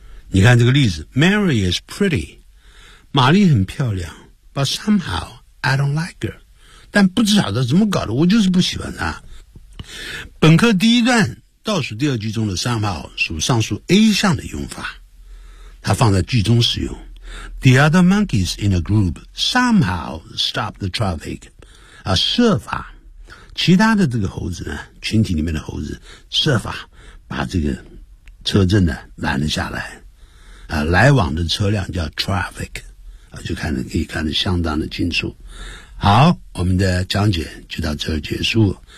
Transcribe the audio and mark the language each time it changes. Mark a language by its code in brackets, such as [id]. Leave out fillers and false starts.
[zh] 你看这个例子 [en] Mary is pretty [zh] 玛丽很漂亮 [en] But somehow I don't like her. [zh] 但不知晓得怎么搞的，我就是不喜欢她。本课第一段倒数第二句中的三号属上述 A 项的用法，它放在句中使用。 [en] The other monkeys in the group somehow stopped the traffic. [zh] 啊，设法，其他的这个猴子呢，群体里面的猴子设法把这个车阵呢拦了下来。啊，来往的车辆叫 traffic。啊，就看得可以看得相当的清楚。好，我们的讲解就到这儿结束。